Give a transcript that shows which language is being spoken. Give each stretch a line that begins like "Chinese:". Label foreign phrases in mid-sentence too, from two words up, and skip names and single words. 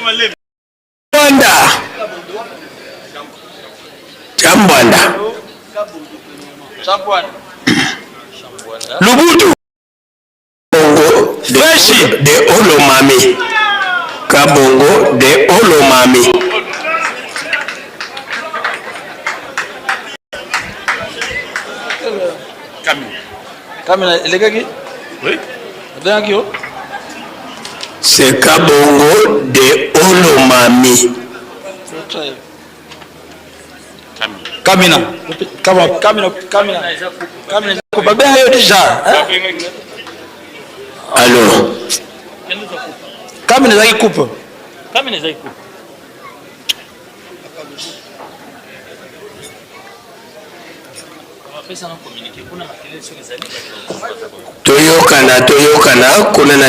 French: Lubutu Bongo de olomami. Kabongo de olomami.
Lingala: Kamina elegaki?
French: Oui.
Lingala: Elegaki yo?
French: C'est Kabongo de olomami. Kamina.
Lingala: Babé yo déjà.
French: Alors.
Lingala: Kamina zaki coupe. Toyokana kuna na